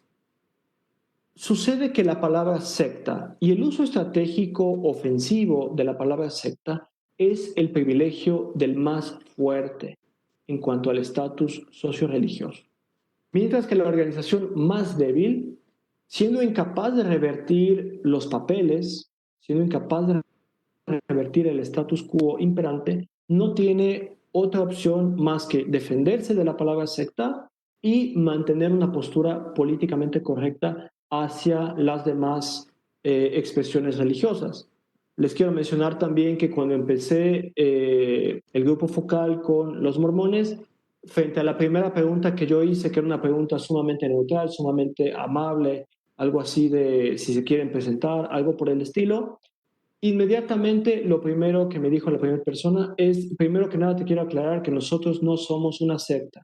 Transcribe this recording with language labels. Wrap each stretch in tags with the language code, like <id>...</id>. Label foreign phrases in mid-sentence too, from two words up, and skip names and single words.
<es>Sucede que la palabra secta y el uso estratégico ofensivo de la palabra secta es el privilegio del más fuerte en cuanto al estatus socio-religioso. Mientras que la organización más débil, siendo incapaz de revertir los papeles, siendo incapaz de revertir el</es> <la>status quo</la> <es>imperante, no tiene otra opción más que defenderse de la palabra secta y mantener una postura políticamente correcta hacia las demás expresiones religiosas. Les quiero mencionar también que cuando empecé el grupo focal con los mormones, frente a la primera pregunta que yo hice, que era una pregunta sumamente neutral, sumamente amable, algo así de si se quieren presentar, algo por el estilo, inmediatamente lo primero que me dijo la primera persona es, primero que nada te quiero aclarar que nosotros no somos una secta.</es>